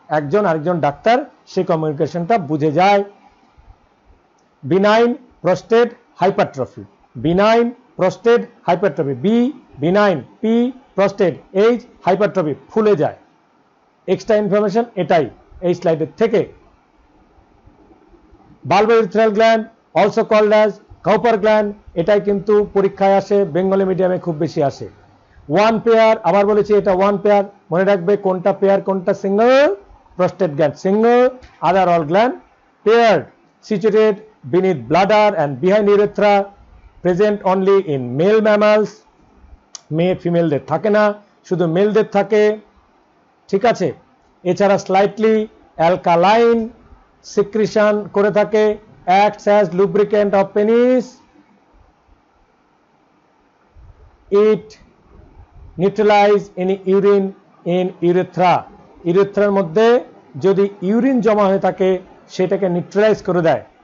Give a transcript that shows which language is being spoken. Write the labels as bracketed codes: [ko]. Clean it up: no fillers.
[bn] একজন আরেকজন ডাক্তার সেই কমিউনিকেশনটা বুঝে যায়। Benign prostate hypertrophy, benign prostate hypertrophy, B benign, P prostate, H hypertrophy, ফুলে যায়। এক্সট্রা ইনফরমেশন এটাই এই স্লাইডের থেকে। [en] bulbourethral gland also called as Cowper gland, [bn] এটাই কিন্তু পরীক্ষায় আসে, বেঙ্গলি মিডিয়ামে খুব বেশি আসে। [en] one pair, [bn] আবার বলেছি এটা ওয়ান পেয়ার, মনে রাখবে কোনটা পেয়ার কোনটা single, [en] prostate gland single, other all gland paired, situated beneath bladder and behind urethra, present only in male mammals। [bn] মেয়ে ফিমেলদের থাকে না, শুধু মেলদের থাকে, ঠিক আছে। এছাড়া স্লাইটলি [en] alkaline secretion [bn] করে থাকে, [en] acts as lubricant of penis, it neutralize any urine in urethra, [bn] ইউরেথ্রার মধ্যে যদি ইউরিন জমা হয়ে থাকে সেটাকে নিউট্রালাইজ করে দেয়।